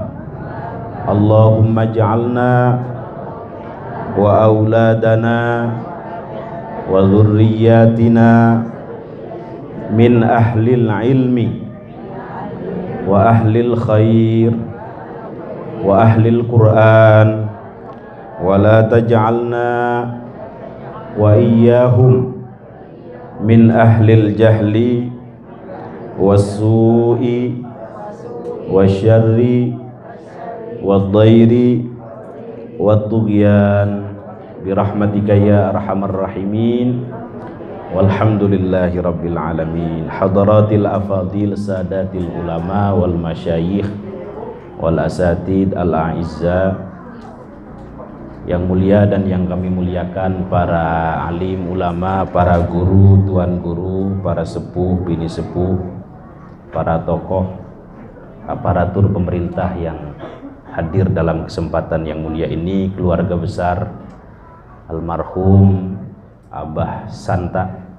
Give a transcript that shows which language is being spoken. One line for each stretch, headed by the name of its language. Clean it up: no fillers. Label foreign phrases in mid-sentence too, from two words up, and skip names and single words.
Arabic: اللهم اجعلنا وأولادنا وذرياتنا من أهل العلم وأهل الخير وأهل القرآن ولا تجعلنا وإياهم من أهل الجهل والسوء والشر والضير والطغيان برحمتك يا أرحم الراحمين. والحمد لله رب العالمين. حضرات الأفاضل السادة العلماء والمشايخ والأساتذة الأعزاء,
Indonesian: yang mulia dan yang kami muliakan, para alim ulama, para guru, tuan guru, para sepuh, bini sepuh, para tokoh, aparatur pemerintah yang hadir dalam kesempatan yang mulia ini, keluarga besar almarhum Abah Santa,